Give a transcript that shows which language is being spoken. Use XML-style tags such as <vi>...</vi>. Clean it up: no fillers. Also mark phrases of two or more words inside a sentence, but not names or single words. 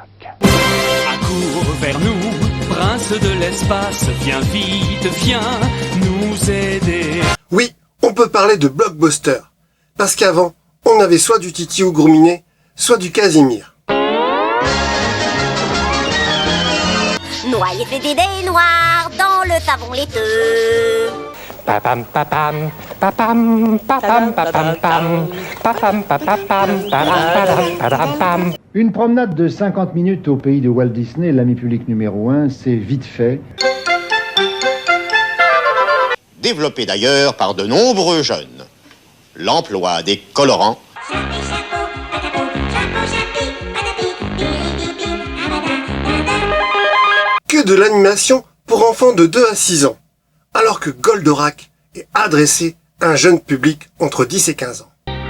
<fr>Accours vers nous, prince de l'espace, viens vite, viens nous aider. Oui, on peut parler de blockbuster, parce qu'avant, on avait soit du Titi ou Gourminet, soit du Casimir. Noyer fait des dés noirs dans le savon laiteux. Papam papam papam papam papam pam papam papam pam padam pam. Une promenade de 50 minutes au pays de Walt Disney, l'ami public numéro 1, c'est vite fait. Développé d'ailleurs par de nombreux jeunes. L'emploi des colorants Que de l'animation pour enfants de 2 à 6 ans, alors que Goldorak est adressé à un jeune public entre 10 et 15 ans.</fr>